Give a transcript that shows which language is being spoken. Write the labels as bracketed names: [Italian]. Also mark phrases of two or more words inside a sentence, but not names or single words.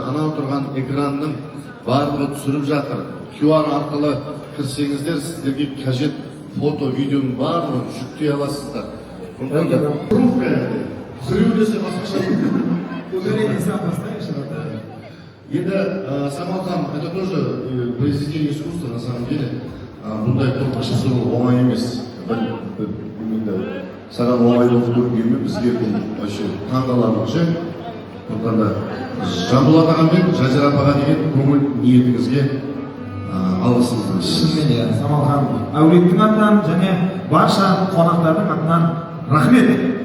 [Kazakh] Ана отырған экранның барлығы түсіріп жатыр. QR арқылы кірсеңіздер, сіздерге қажет фото, видеоның барлығын жүктей аласыздар. Сүреулесе басқаша. Енді Самалхан, [Russian] это тоже произведение искусства, на самом деле. [Kazakh] Бұндай топ ашысы оңай емес. Саған оңай болып көргенмен бізге бұл вообще таңғаларлық ше. Сондықтан да Жанболат аға мен Жазира апаға деген көңіл ниетіңізге алғысымызды. Шынымен Самалхан әулеттің атынан және барша қонақтардың атынан рахмет.